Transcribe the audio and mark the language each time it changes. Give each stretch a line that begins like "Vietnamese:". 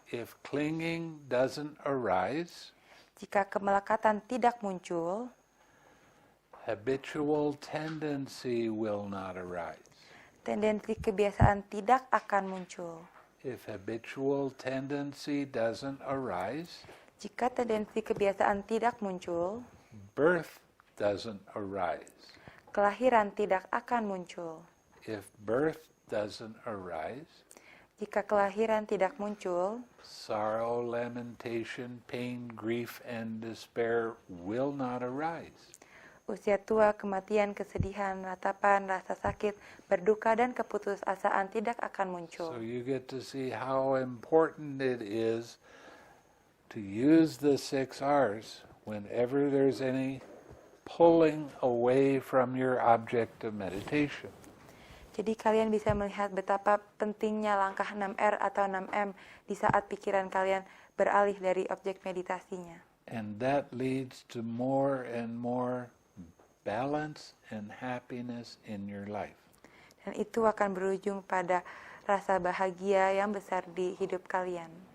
English: If clinging doesn't arise,
Indonesian: Jika kemelekatan tidak muncul,
English: habitual tendency will not arise.
Indonesian: tendensi kebiasaan tidak akan muncul.
English: If habitual tendency doesn't arise,
Indonesian: Jika tendensi kebiasaan tidak muncul,
English: birth doesn't arise.
Indonesian: kelahiran tidak akan muncul.
English: If birth doesn't arise,
Indonesian: Jika kelahiran tidak muncul,
English: sorrow, lamentation, pain, grief, and despair will not arise.
Indonesian: usia tua, kematian, kesedihan, ratapan, rasa sakit, berduka, dan keputusasaan tidak akan muncul.
English: So you get to see how important it is to use the 6 R's whenever there's any pulling away from your object of meditation.
Indonesian: Jadi kalian bisa melihat betapa pentingnya langkah 6R atau 6M di saat pikiran kalian beralih dari objek meditasinya.
English: And that leads to more and more balance and happiness in your life.
Indonesian: Dan itu akan berujung pada rasa bahagia yang besar di hidup kalian.